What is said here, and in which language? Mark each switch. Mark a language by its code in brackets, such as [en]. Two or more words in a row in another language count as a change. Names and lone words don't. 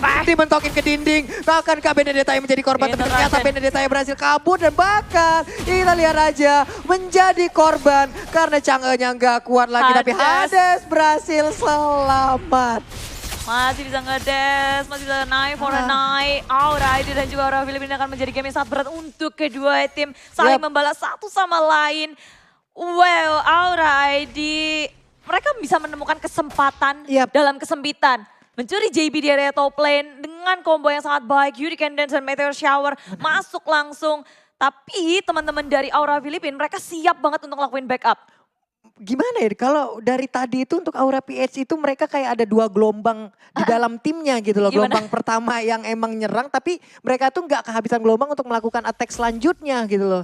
[id] Dimentokin ke dinding. Akankah Benedetta yang menjadi korban. Tapi ternyata Benedetta yang berhasil kabur. Dan bahkan kita lihat aja menjadi korban. Karena Chang'e-nya nggak kuat lagi. Tapi Hades berhasil selamat. Masih bisa ngedes, masih bisa naik [en] for a night. [id] Aura ID dan juga Aura Filipina akan menjadi game yang sangat berat untuk kedua tim. Saling membalas satu sama lain. Well, Aura ID, mereka bisa menemukan kesempatan dalam kesempitan. Mencuri JB di area [en] top lane [id] dengan combo yang sangat baik. Hurricane Dance dan Meteor Shower masuk langsung. Tapi teman-teman dari Aura Filipina mereka siap banget untuk ngelakuin backup. Gimana ya, kalau dari tadi itu untuk Aura PH itu mereka kayak ada 2 gelombang di dalam timnya gitu loh. Gimana? Gelombang pertama yang emang nyerang tapi mereka tuh nggak kehabisan gelombang untuk melakukan attack selanjutnya gitu loh.